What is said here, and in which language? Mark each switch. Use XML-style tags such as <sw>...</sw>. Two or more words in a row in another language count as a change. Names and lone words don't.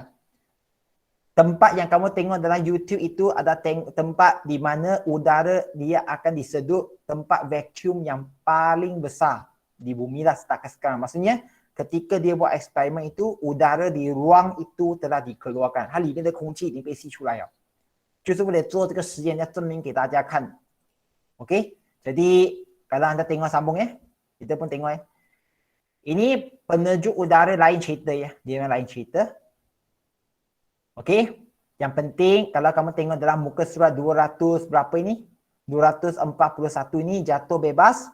<ms>Tempat yang kamu tengok dalam YouTube itu ada tempat di mana udara dia akan disedut tempat vacuum yang paling besar di bumi lah setakat sekarang. Maksudnya ketika dia buat eksperimen itu, udara di ruang itu telah dikeluarkan.</ms> <zh>它里面的空气已经被吸出来了。就是为了做这个实验，要证明给大家看。Okey?</zh> <ms>Jadi kalau anda tengok sambung kita pun tengok Ini penejuk udara lain cerita dia memang lain cerita. Okey? Yang penting kalau kamu tengok dalam muka surat 200 berapa ini? 241 ini jatuh bebas.</ms>